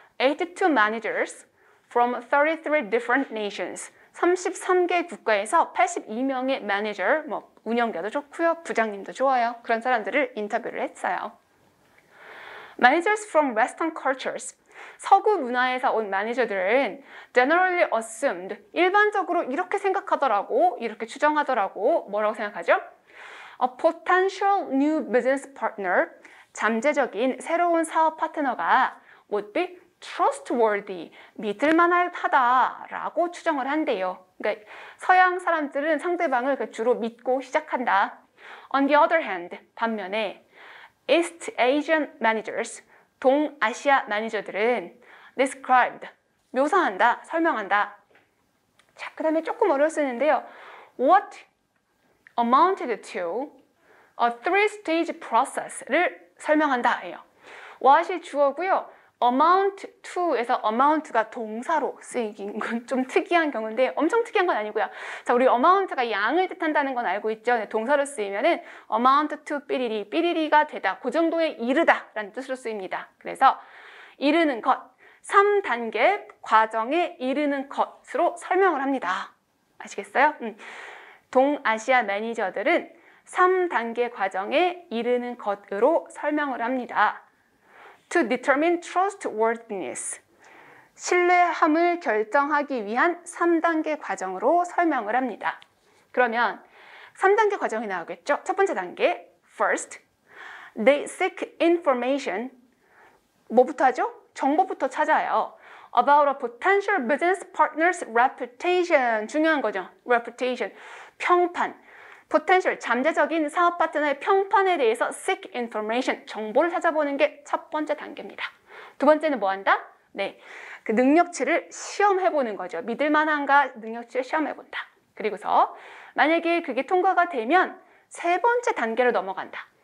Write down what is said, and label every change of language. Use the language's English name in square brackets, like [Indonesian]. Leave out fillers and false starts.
[English] 82 managers from 33 different nations. [Korean] 33개 국가에서 82명의 매니저, 운영자도 좋고요, 부장님도 좋아요. 그런 사람들을 인터뷰를 했어요. [English] Managers from Western cultures, [Korean] 서구 문화에서 온 매니저들은 [English] generally assumed, [Korean] 일반적으로 이렇게 생각하더라고, 이렇게 추정하더라고. 뭐라고 생각하죠? [English] A potential new business partner, [Korean] 잠재적인 새로운 사업 파트너가 [English] would be [Korean] trustworthy, 믿을만하다라고 추정을 한대요. 그러니까 서양 사람들은 상대방을 주로 믿고 시작한다. [English] On the other hand, [Korean] 반면에 [English] East Asian managers, [Korean] 동아시아 매니저들은 [English] described, [Korean] 묘사한다, 설명한다. 자, 그 다음에 조금 어려워 쓰는데요. [English] What amounted to a three-stage process를 [Korean] 설명한다 해요. what이 주어고요. amount to에서 amount가 동사로 쓰이긴 건 좀 특이한 경우인데 엄청 특이한 건 아니고요. 자, 우리 amount가 양을 뜻한다는 건 알고 있죠. 동사로 쓰이면은 amount to 삐리리, 삐리리가 되다, 그 정도에 이르다 라는 뜻으로 쓰입니다. 그래서 이르는 것, 3단계 과정에 이르는 것으로 설명을 합니다. 아시겠어요? 동아시아 매니저들은 3단계 과정에 이르는 것으로 설명을 합니다. [English] To determine trustworthiness, [Korean] 신뢰함을 결정하기 위한 3단계 과정으로 설명을 합니다. 그러면 3단계 과정이 나오겠죠? 첫 번째 단계, [English] first, they seek information. [Korean] 뭐부터 하죠? 정보부터 찾아요. [English] About a potential business partner's reputation. [Korean] 중요한 거죠. reputation. 평판. potential, 잠재적인 사업 파트너의 평판에 대해서 [English] seek information, [Korean] 정보를 찾아보는 게 첫 번째 단계입니다. 두 번째는 뭐 한다? 네, 그 능력치를 시험해보는 거죠. 믿을만한가 능력치를 시험해본다. 그리고서 만약에 그게 통과가 되면 세 번째 단계로 넘어간다.